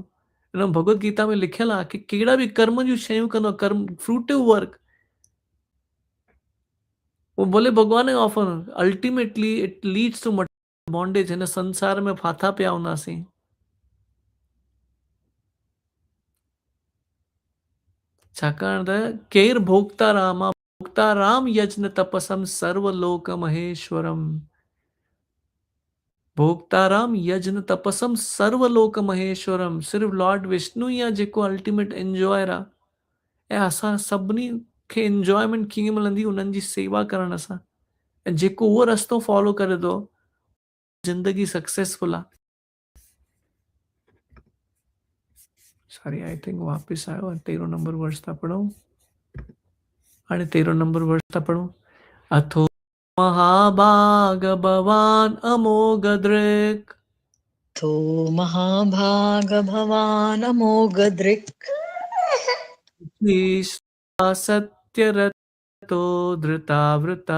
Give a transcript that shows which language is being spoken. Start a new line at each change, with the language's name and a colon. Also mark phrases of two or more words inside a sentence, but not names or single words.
Sindhi: हिन भगवत गीता में लिखियल आहे कि कहिड़ा बि कर्म जूं शयूं कंदो कर्म
English: fruitive work
Sindhi: वो भले भॻवान जो ऑफर
English: ultimately it leads to bondage.
Sindhi: हिन संसार में फाथा पिया हूंदासीं छाकाणि त केरु
Sanskrit: भोक्ता राम यज्ञ तपसम सर्वलोक महेश्वरम भोक्ताराम यज्ञ तपसम सर्वलोक महेश्वरम
Sindhi: सिर्फ़ु लॉर्ड विष्णु ई आहे जेको
English: ultimate enjoyer
Sindhi: आहे ऐं असां सभिनी खे एंजॉयमेंट कीअं मिलंदी उन्हनि जी सेवा करण सां ऐं जेको उहो रस्तो फॉलो करे थो ज़िंदगी सक्सेसफुल आहे।
English: sorry I think
Sindhi: वापसि आयो 13 नंबर वर्ष था पढ़ूं हाणे 13 नंबर वर्ष था पढ़ूं।
Sanskrit: अथो महाभाग भवान अमोघ दृक् थो महाभाग भवान अमोघदृक् सत्यरतो धृतावृता